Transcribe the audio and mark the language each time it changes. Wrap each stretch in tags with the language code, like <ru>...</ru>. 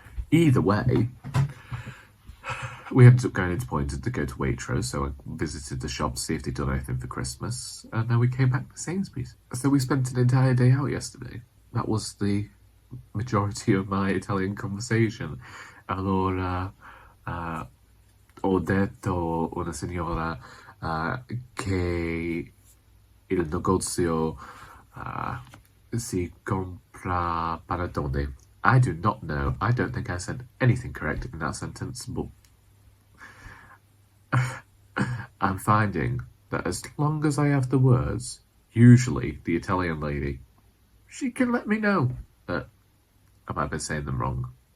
<en>Either way, we ended up going into Poynton to go to Waitrose, so I visited the shop to see if they'd done anything for Christmas, and then we came back to Sainsbury's. So we spent an entire day out yesterday. That was the majority of my Italian conversation.</en> <it>Allora, ho detto una signora che il negozio si compra panettone.</it> <en>I do not know. I don't think I said anything correct in that sentence, but I'm finding that as long as I have the words, usually the Italian lady, she can let me know that I might be saying them wrong.</en>